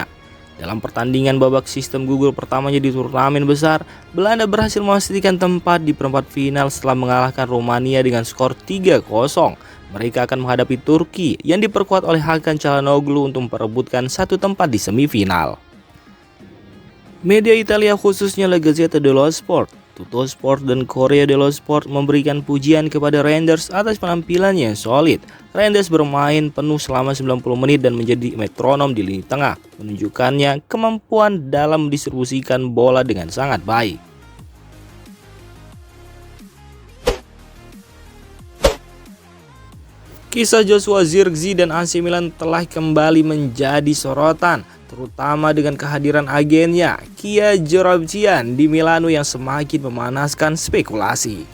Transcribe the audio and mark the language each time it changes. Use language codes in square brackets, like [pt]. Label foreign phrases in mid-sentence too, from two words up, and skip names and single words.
[id] Dalam pertandingan babak sistem gugur pertamanya di turnamen besar, Belanda berhasil memastikan tempat di perempat final setelah mengalahkan Rumania dengan skor 3-0. Mereka akan menghadapi Turki yang diperkuat oleh Hakan Çalhanoğlu untuk memperebutkan satu tempat di semifinal. Media Italia khususnya La Gazzetta dello Sport, Tuttosport dan Corriere dello Sport memberikan pujian kepada Reinders atas penampilannya yang solid. Reinders bermain penuh selama 90 menit dan menjadi metronom di lini tengah, menunjukkannya kemampuan dalam mendistribusikan bola dengan sangat baik. Kisah Joshua Zirkzee dan AC Milan telah kembali menjadi sorotan, terutama dengan kehadiran agennya Kia Joorabchian di Milano yang semakin memanaskan spekulasi.